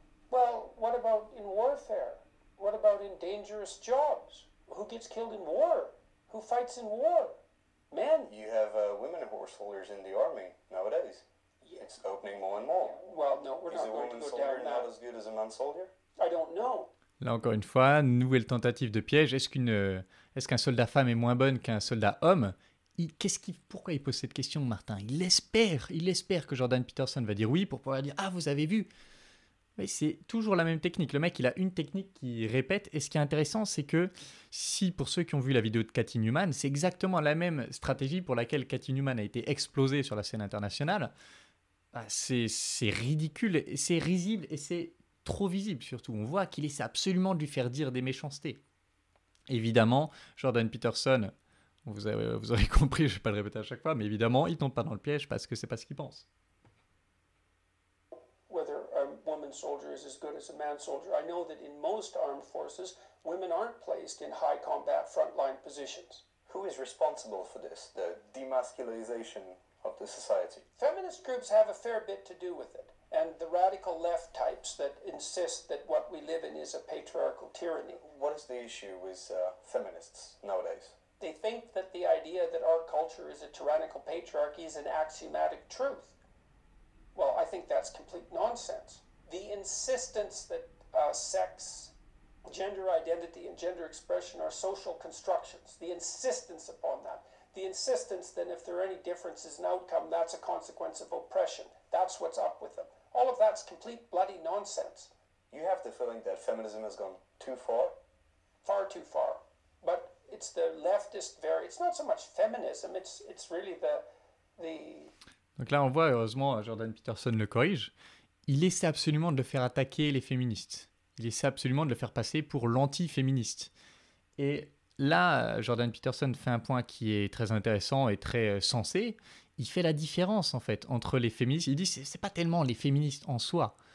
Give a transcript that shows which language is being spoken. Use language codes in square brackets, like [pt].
[en] Well, what about in warfare? What about in dangerous jobs? Who gets killed in war? Who fights in war? Men. You have women horse soldiers in the army nowadays. Yeah. It's opening more and more. Well, no, we're not going to go down that. Is a woman soldier not as good as a man soldier? I don't know. [fr] Là encore une fois, nouvelle tentative de piège. Est-ce qu'un soldat femme est moins bonne qu'un soldat homme? Pourquoi il pose cette question, Martin? Il espère que Jordan Peterson va dire oui pour pouvoir dire « Ah, vous avez vu ?» Mais c'est toujours la même technique. Le mec, il a une technique qui répète. Et ce qui est intéressant, c'est que si, pour ceux qui ont vu la vidéo de Cathy Newman, c'est exactement la même stratégie pour laquelle Cathy Newman a été explosée sur la scène internationale. C'est ridicule, c'est risible et c'est trop visible surtout. On voit qu'il essaie absolument de lui faire dire des méchancetés. Évidemment, Jordan Peterson, vous aurez compris, je ne vais pas le répéter à chaque fois, mais évidemment, il ne tombe pas dans le piège parce que ce n'est pas ce qu'il pense. [en] Whether a woman soldier is as good as a man soldier. I know that in most armed forces, women aren't placed in high combat frontline positions. Who is responsible for this, the demasculization of the society? Feminist groups have a fair bit to do with it, and the radical left types that insist that what we live in is a patriarchal tyranny. What is the issue with feminists nowadays? They think that the idea that our culture is a tyrannical patriarchy is an axiomatic truth. Well, I think that's complete nonsense. The insistence that sex, gender identity, and gender expression are social constructions, the insistence upon that, the insistence that if there are any differences in outcome, that's a consequence of oppression. That's what's up with them. All of that's complete bloody nonsense. You have the feeling that feminism has gone too far? Far too far. But it's the leftist it's not so much feminism, it's really the [fr] Donc là, on voit, heureusement, Jordan Peterson le corrige. Il essaie absolument de le faire attaquer les féministes. Il essaie absolument de le faire passer pour l'anti-féministe. Et là, Jordan Peterson fait un point qui est très intéressant et très sensé. Il fait la différence, en fait, entre les féministes. Il dit que c'est pas tellement les féministes en soi.